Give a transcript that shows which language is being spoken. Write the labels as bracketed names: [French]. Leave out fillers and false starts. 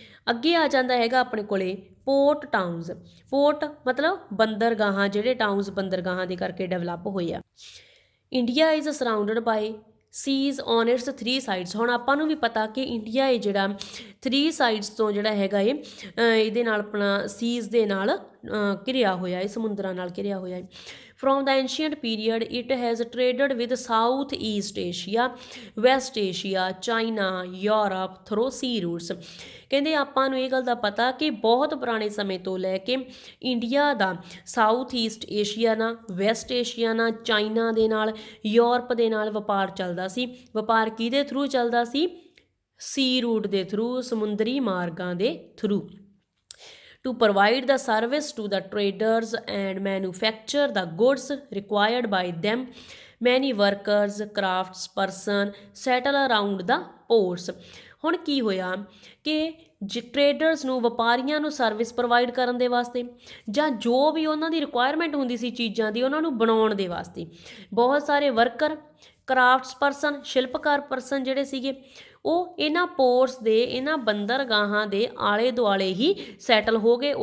[Punjabi] ਅੱਗੇ ਆ ਜਾਂਦਾ ਹੈਗਾ ਆਪਣੇ ਕੋਲੇ ਪੋਰਟ ਟਾਊਨਸ। ਪੋਰਟ ਮਤਲਬ ਬੰਦਰਗਾਹਾਂ, ਜਿਹੜੇ ਟਾਊਨਸ ਬੰਦਰਗਾਹਾਂ ਦੇ ਕਰਕੇ ਡਿਵੈਲਪ ਹੋਏ ਆ। [English] India is surrounded by seas on its 3 sides. [Punjabi] ਹੁਣ ਆਪਾਂ ਨੂੰ ਵੀ ਪਤਾ ਕਿ ਇੰਡੀਆ ਇਹ ਜਿਹੜਾ 3 ਸਾਈਡਸ ਤੋਂ ਜਿਹੜਾ ਹੈਗਾ ਇਹਦੇ ਨਾਲ ਆਪਣਾ ਸੀਜ਼ ਦੇ ਨਾਲ ਘਿਰਿਆ ਹੋਇਆ ਹੈ, ਸਮੁੰਦਰਾਂ ਨਾਲ ਘਿਰਿਆ ਹੋਇਆ ਹੈ। [English] From the ancient period, it has traded with South East Asia, West Asia, China, Europe through sea routes। [Punjabi] ਕਹਿੰਦੇ ਆਪਾਂ ਨੂੰ ਇਹ ਗੱਲ ਦਾ ਪਤਾ ਕਿ ਬਹੁਤ ਪੁਰਾਣੇ ਸਮੇਂ ਤੋਂ ਲੈ ਕੇ ਇੰਡੀਆ ਦਾ ਸਾਊਥ ਈਸਟ ਏਸ਼ੀਆ ਨਾਲ, ਵੈਸਟ ਏਸ਼ੀਆ ਨਾਲ, ਚਾਈਨਾ ਦੇ ਨਾਲ, ਯੂਰਪ ਦੇ ਨਾਲ ਵਪਾਰ ਚੱਲਦਾ ਸੀ। ਵਪਾਰ ਕਿਹਦੇ ਥਰੂ ਚੱਲਦਾ ਸੀ? ਸੀ ਰੂਟ ਦੇ ਥਰੂ, ਸਮੁੰਦਰੀ ਮਾਰਗਾਂ ਦੇ through. [English] To provide the service to the traders and manufacture the goods required by them, many workers, craftsperson settle around the ports। [Punjabi] ਹੁਣ ਕੀ ਹੋਇਆ ਕਿ ਟਰੇਡਰਸ ਨੂੰ, ਵਪਾਰੀਆਂ ਨੂੰ ਸਰਵਿਸ ਪ੍ਰੋਵਾਈਡ ਕਰਨ ਦੇ ਵਾਸਤੇ ਜਾਂ ਜੋ ਵੀ ਉਹਨਾਂ ਦੀ ਰਿਕੁਆਇਰਮੈਂਟ ਹੁੰਦੀ ਸੀ ਚੀਜ਼ਾਂ ਦੀ, ਉਹਨਾਂ ਨੂੰ ਬਣਾਉਣ ਦੇ ਵਾਸਤੇ ਬਹੁਤ ਸਾਰੇ ਵਰਕਰ, ਕਰਾਫਟਸ ਪਰਸਨ, ਸ਼ਿਲਪਕਾਰ ਪਰਸਨ ਜਿਹੜੇ ਸੀਗੇ ਉਹ ਇਹਨਾਂ ਪੋਰਟਸ ਦੇ, ਇਹਨਾਂ ਬੰਦਰਗਾਹਾਂ ਦੇ ਆਲੇ ਦੁਆਲੇ ਹੀ ਸੈਟਲ ਹੋ ਗਏ।